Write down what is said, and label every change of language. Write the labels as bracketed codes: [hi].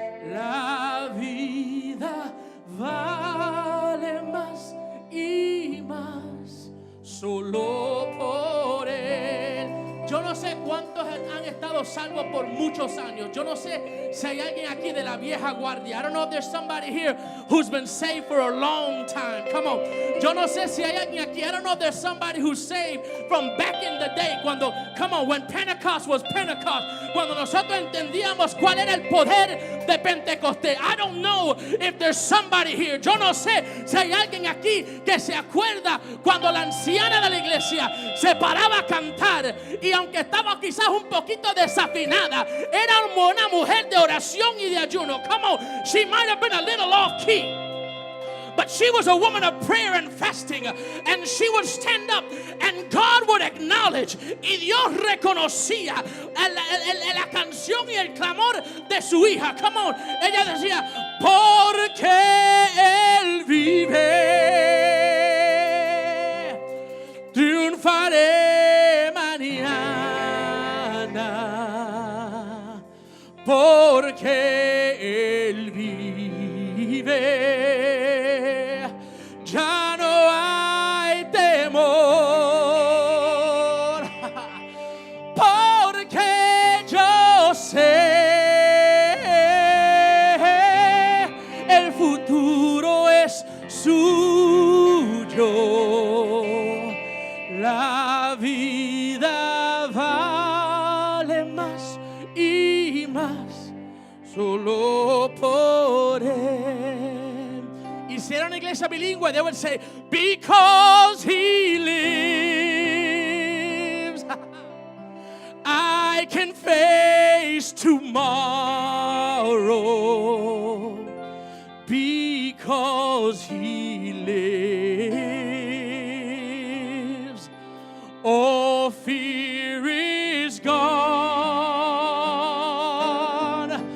[es] La vida vale más y más solo por Él. Yo no sé cuántos han estado salvos por muchos años. Yo no sé si hay alguien aquí de la vieja guardia. [en] I don't know if there's somebody here who's been saved for a long time. Come on. [es] Yo no sé si hay alguien aquí. [en] I don't know if there's somebody who's saved from back in the day. When Pentecost was Pentecost. [es] Cuando nosotros entendíamos cuál era el poder de Pentecostés. [en] I don't know if there's somebody here. [es] Yo no sé si hay alguien aquí que se acuerda cuando la anciana de la iglesia se paraba a cantar y aunque estaba quizás un poquito desafinada, era una mujer de oración y de ayuno. [en] Come on, she might have been a little off key, but she was a woman of prayer and fasting, and she would stand up and God would acknowledge, [es] y Dios reconocía la canción y el clamor de su hija. [en] Come on, [es] ella decía, porque Él vive, triunfaré mañana, porque Él vive. Ya no hay temor, porque yo sé el futuro es suyo. La vida vale más y más solo por Él. Si era una iglesia bilingüe, [en] they would say, because He lives, I can face tomorrow. Because He lives, all fear is gone.